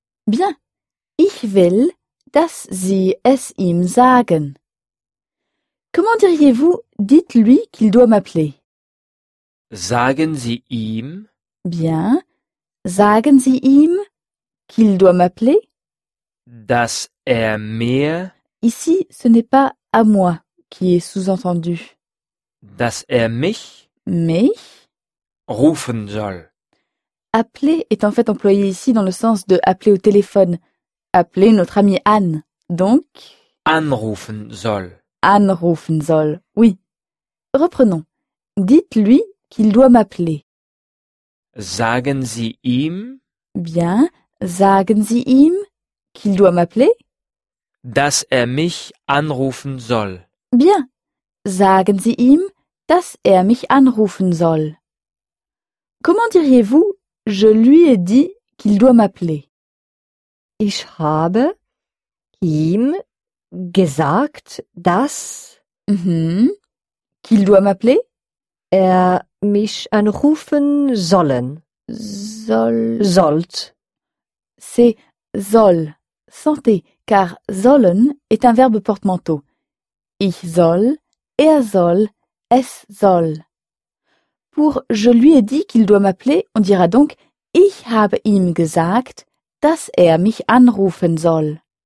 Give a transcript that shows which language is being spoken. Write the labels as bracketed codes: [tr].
[de] Bien, ich will, dass sie es ihm sagen. [fr] Comment diriez-vous, dites-lui qu'il doit m'appeler? [de] Sagen sie ihm. Bien, sagen sie ihm [fr] qu'il doit m'appeler? [de] Dass er mir. [fr] Ici, ce n'est pas « à moi » qui est sous-entendu. [de] « Dass er mich »« mich »« rufen soll ».« [fr] Appeler » est en fait employé ici dans le sens de « appeler au téléphone ».« Appeler notre amie Anne », donc [de] « anrufen soll ».« Anrufen soll [fr] », oui. Reprenons. Dites-lui qu'il doit m'appeler. [de] « Sagen Sie ihm » Bien, « sagen Sie ihm » [fr] qu'il doit m'appeler. [de] Dass er mich anrufen soll. [fr] Bien. [de] Sagen Sie ihm, dass er mich anrufen soll. [fr] Comment diriez-vous, je lui ai dit qu'il doit m'appeler? [de] Ich habe ihm gesagt, dass [fr] qu'il doit m'appeler? [de] Er mich anrufen sollen. [fr] Sollt. C'est soll. Santé. Car sollen est un verbe portemanteau. [de] Ich soll, er soll, es soll. [fr] Pour je lui ai dit qu'il doit m'appeler, on dira donc [de] ich habe ihm gesagt, dass er mich anrufen soll.